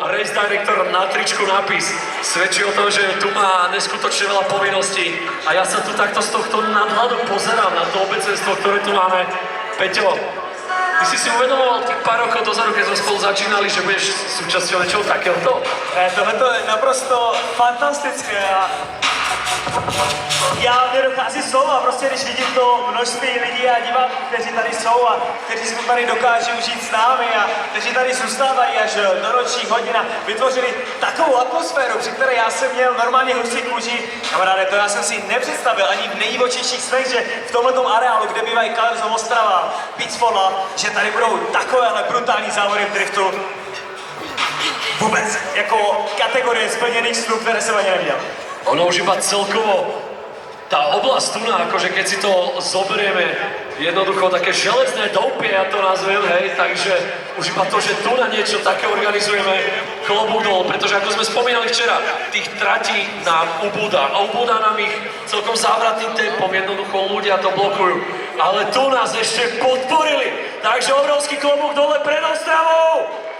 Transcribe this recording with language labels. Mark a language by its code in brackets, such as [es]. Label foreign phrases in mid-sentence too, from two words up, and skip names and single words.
[en] Race Director [sk] na tričku nápis svedčí o tom, že tu má neskutočne veľa povinností a ja sa tu takto z tohto nadhľadu pozerám na to obecenstvo, ktoré tu máme. Peťo, ty si si uvedomoval tých pár rokov dozadu, keď sme spolu začínali, že budeš súčasťou niečoho takéhoto? [cs] Tohle je naprosto fantastické a Já nedochází slova, prostě když vidím to množství lidí a diváků, kteří tady jsou a kteří si to tady dokáží užít s námi a kteří tady zůstávají až do nočních hodin a vytvořili takovou atmosféru, při které já jsem měl normálně husí kůži. Kamaráde, to já jsem si nepředstavil ani v nejdivočejších snech, že v tomhletom areálu, kde bývají Colors of Ostrava, Beachvolla, že tady budou takovéhle brutální závody v driftu. Vůbec, jako kategorie splněných snů, které jsem ani neviděl. [sk] Ono už iba celkovo tá oblasť tu, akože keď si to zoberieme jednoducho také železné doupie, ja to nazvem, hej, takže už iba to, že tu na niečo také organizujeme, klobúk dole, pretože ako sme spomínali včera, tých tratí nám ubúda a ubúda nám ich celkom závratným tempom, jednoducho ľudia to blokujú, ale tu nás ešte podporili, takže obrovský klobúk dole pred Ostravou!